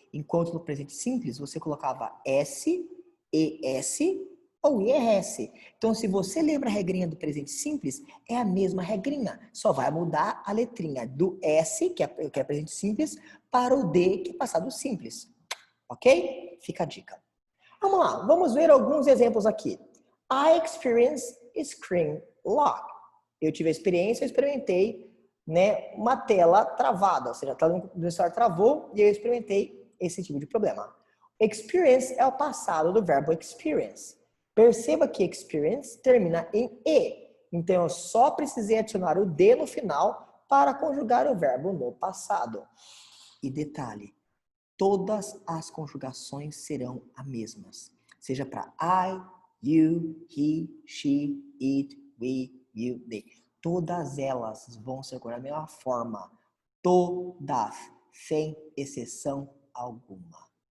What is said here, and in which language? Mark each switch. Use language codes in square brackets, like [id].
[pt] Enquanto no presente simples você colocava S, ES ou IRS. Então, se você lembra a regrinha do presente simples, é a mesma regrinha. Só vai mudar a letrinha do S, que é presente simples, para o D, que é passado simples. Ok? Fica a dica. Vamos lá, vamos ver alguns exemplos aqui. [en] I experienced screen lock. [pt] Eu tive a experiência, eu experimentei, né, uma tela travada, ou seja, a tela do celular travou e eu experimentei esse tipo de problema. Experience é o passado do verbo experience. Perceba que experience termina em E. Então, eu só precisei adicionar o D no final para conjugar o verbo no passado. E detalhe, todas as conjugações serão as mesmas. Seja para I, you, he, she, it, we, you, they. Todas elas vão ser da mesma forma. Todas, sem exceção alguma.